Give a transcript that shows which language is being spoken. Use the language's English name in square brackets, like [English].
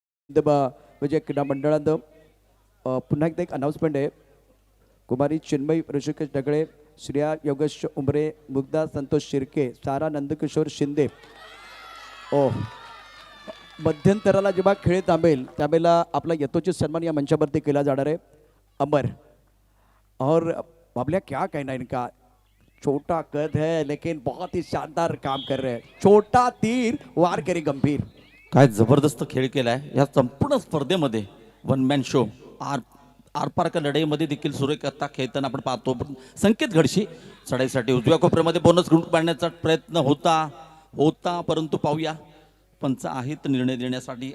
[Marathi] म्हणजे क्रीडा मंडळानं पुन्हा एकदा एक अनाउन्समेंट आहे, कुमारी चिन्मयी ऋषिकेश ढगळे श्रेया योगेश उमरे, मुग्धा संतोष शिर्के, सारा नंदकिशोर शिंदे. ओ मध्यंतराला जेव्हा खेळ थांबेल त्यावेळेला आपला यथोचित सन्मान या मंचावरती केला जाणार आहे. [Hindi] अमर और बाबल्या क्या कहना इनका, छोटा कद है लेकिन बहुत ही शानदार काम कर रहे हैं. छोटा तीर वार करे गंभीर. [Marathi] काय जबरदस्त खेळ केलाय या संपूर्ण स्पर्धेमध्ये. वन मॅन शो आरपार का लढाईमध्ये देखील सुरेखता खेळताना आपण पाहतो. संकेत घडशी चढाईसाठी उजव्या कोपऱ्यामध्ये बोनस ग्रुप पाडण्याचा प्रयत्न होता परंतु पाहूया पंच आहेत निर्णय देण्यासाठी.